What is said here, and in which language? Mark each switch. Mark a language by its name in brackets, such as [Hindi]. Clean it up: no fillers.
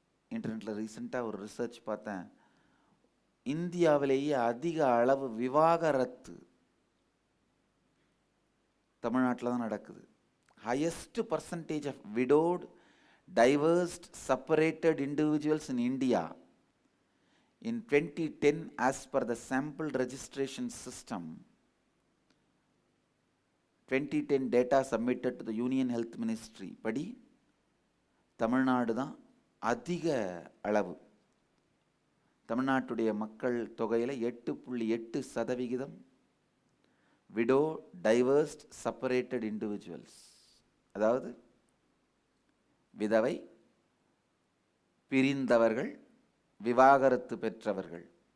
[Tamil] இன்டர்நெட்டில் ரீசெண்டாக ஒரு ரிசர்ச் பார்த்தேன். இந்தியாவிலேயே அதிக அளவு விவாகரத்து தமிழ்நாட்டில் தான் நடக்குது. [English] Highest percentage of widowed, divorced, separated individuals in India in 2010 as per the sample registration system. 2010 data submitted to the Union Health Ministry [Tamil] படி தமிழ்நாடு தான் அதிக அளவு. தமிழ்நாட்டுடைய மக்கள் தொகையில் 8.8% [English] widow, divorced, separated individuals, [Tamil] அதாவது விதவை, பிரிந்தவர்கள், விவாகரத்து பெற்றவர்கள்.